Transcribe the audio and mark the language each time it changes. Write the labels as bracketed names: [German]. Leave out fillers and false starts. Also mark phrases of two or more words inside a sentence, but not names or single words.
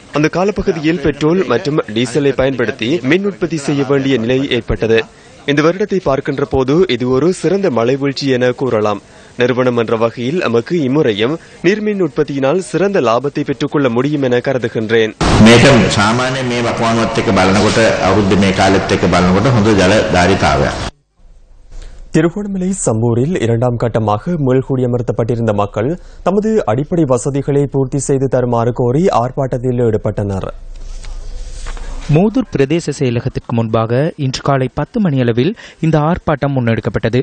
[Tamil] அந்த காலப்பகுதியில் பெட்ரோல் மற்றும் டீசலை பயன்படுத்தி மின் உற்பத்தி செய்ய வேண்டிய நிலை ஏற்பட்டது. இந்த வருடத்தை பார்க்கின்ற போது இது ஒரு சிறந்த மழை வீழ்ச்சி என கூறலாம். நிறுவனம் என்ற வகையில் நமக்கு இம்முறையும் நீர்மின் உற்பத்தியினால் சிறந்த லாபத்தை பெற்றுக்கொள்ள முடியும் என கருதுகின்றேன். [Sinhala] මේක සාමාන්‍ය මේ වකවානුවත් එක්ක බලනකොට අවුරුද්ද මේ කාලෙත් එක්ක බලනකොට හොඳ ජල ධාරිතාවයක්. [Tamil] திருகோணமலை சம்பூரில் 2ஆம் கட்டமாக மீள்குடியமர்த்தப்பட்டிருந்த மக்கள் தமது அடிப்படை வசதிகளை பூர்த்தி செய்து தருமாறு கோரி ஆர்ப்பாட்டத்தில் ஈடுபட்டனர். மோதூர் பிரதேச செயலகத்திற்கு முன்பாக இன்று காலை 10 மணியளவில் இந்த ஆர்ப்பாட்டம் முன்னெடுக்கப்பட்டது.